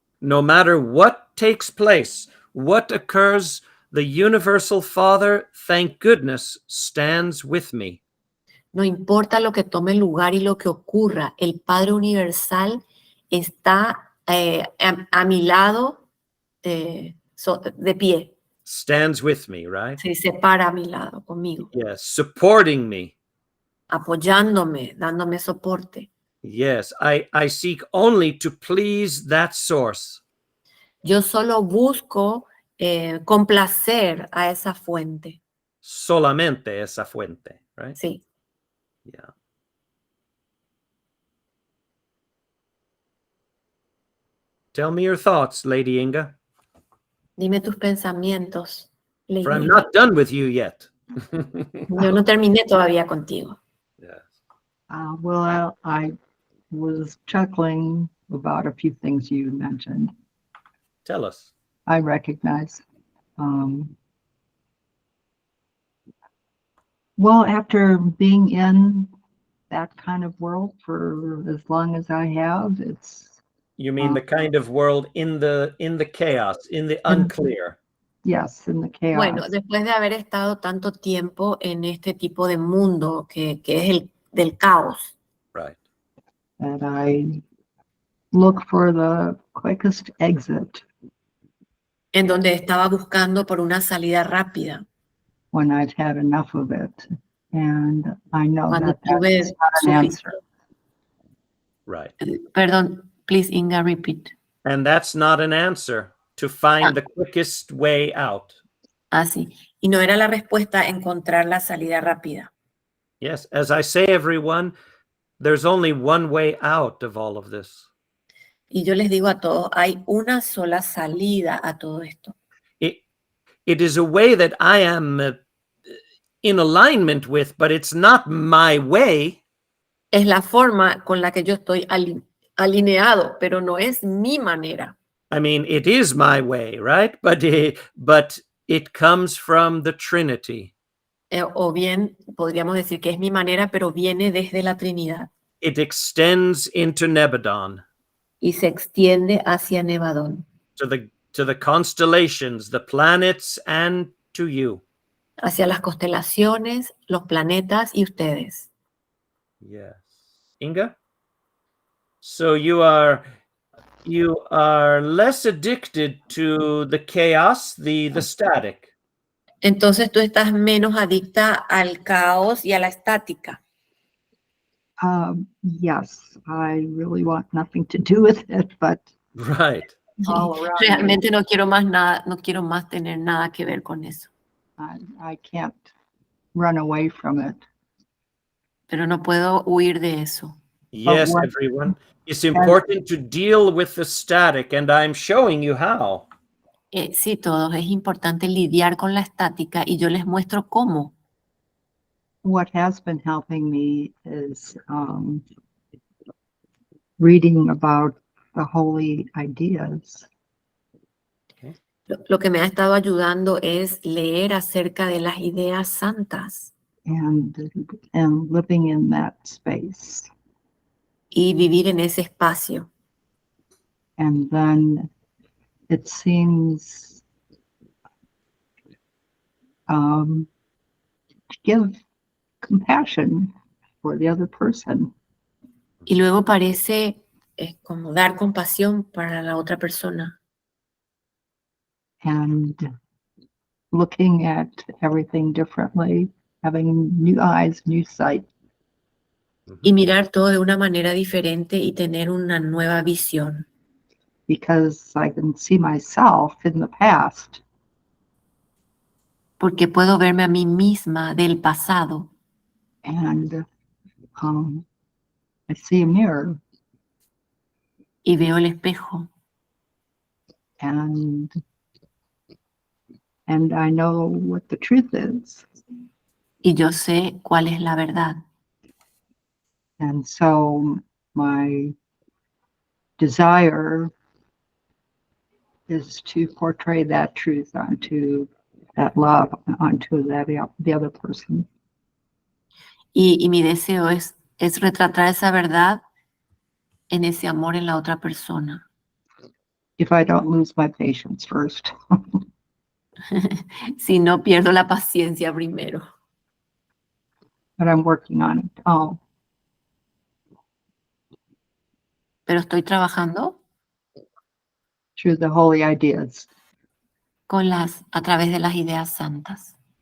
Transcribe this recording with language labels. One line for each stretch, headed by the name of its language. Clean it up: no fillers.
English: No matter what takes place, what occurs, the universal Father, thank goodness, stands with me.
Spanish: No importa lo que tome lugar y lo que ocurra, el Padre Universal está a mi lado de pie.
English: Stands with me, right?
Spanish: Se para a mi lado, conmigo,
English: Yes, supporting me.
Spanish: apoyándome, dándome soporte.
English: Yes, I seek only to please that source.
Spanish: Yo solo busco complacer a esa fuente. Solamente esa fuente, right? Sí.
English: Yeah. Tell me your thoughts, Lady Inga.
Spanish: Dime tus pensamientos, Lady
English: For I'm Inga. not done with you yet.
Spanish: Yo no terminé todavía contigo.
English: Yes. Well, I was chuckling about a few things you mentioned. Tell us. I recognize. Well, after being in that kind of world for as long as I have, it's You mean the kind of world in the chaos, in the unclear. yes, in the chaos.
Spanish: Bueno, después de haber estado tanto tiempo en este tipo de mundo que es el del caos,
English: Right. That I look for the quickest exit
Spanish: en donde estaba buscando por una salida rápida,
English: when I've had enough of it. And I know
Spanish: cuando tuve
English: is not an answer. Right. Perdón, please, Inga, repeat. And that's not an answer to find the quickest way out.
Spanish: Así. Y no era la respuesta encontrar la salida rápida.
English: Yes, as I say, everyone, there's only one way out of all of this.
Spanish: Y yo les digo a todos, hay una sola salida a todo esto.
English: It is a way that I am in alignment with, but it's not my way.
Spanish: Es la forma con la que yo estoy alineado, pero no es mi manera.
English: I mean, it is my way, right? But it comes from the Trinity.
Spanish: O bien podríamos decir que es mi manera, pero viene desde la Trinidad.
English: It extends into Nebadon,
Spanish: Y se extiende hacia Nebadon,
English: to the constellations, the planets, and to you.
Spanish: hacia las constelaciones, los planetas y ustedes.
English: Yes. Inga? So you are less addicted to the chaos, the static.
Spanish: Entonces tú estás menos adicta al caos y a la estática.
English: Yes, I really want nothing to do with it, but Right. all around me,
Spanish: Realmente no quiero más nada, no quiero más tener nada que ver con eso.
English: I can't run away from it.
Spanish: Pero no puedo huir de eso.
English: Yes, what- everyone. It's important to deal with the static, and I'm showing you how.
Spanish: Sí, todos, es importante lidiar con la estática y yo les muestro cómo.
English: What has been helping me is reading about the holy ideas
Spanish: Lo que me ha estado ayudando es leer acerca de las ideas santas
English: and living in that space.
Spanish: y vivir en ese espacio.
English: And then it seems to give compassion for the other person.
Spanish: Y luego parece como dar compasión para la otra persona
English: And looking at everything differently, having new eyes, new sight.
Spanish: y mirar todo de una manera diferente y tener una nueva visión.
English: Because I can see myself in the past
Spanish: Porque puedo verme a mí misma del pasado
English: and I see a mirror
Spanish: y veo el espejo
English: and I know what the truth is.
Spanish: y yo sé cuál es la verdad.
English: And so my desire is to portray that truth onto that love, onto the other person.
Spanish: Y mi deseo es retratar esa verdad en ese amor en la otra persona.
English: If I don't lose my patience first.
Spanish: Si no pierdo la paciencia primero.
English: But I'm working on it.
Spanish: Pero estoy trabajando
English: Through the holy ideas.
Spanish: a través de las ideas santas.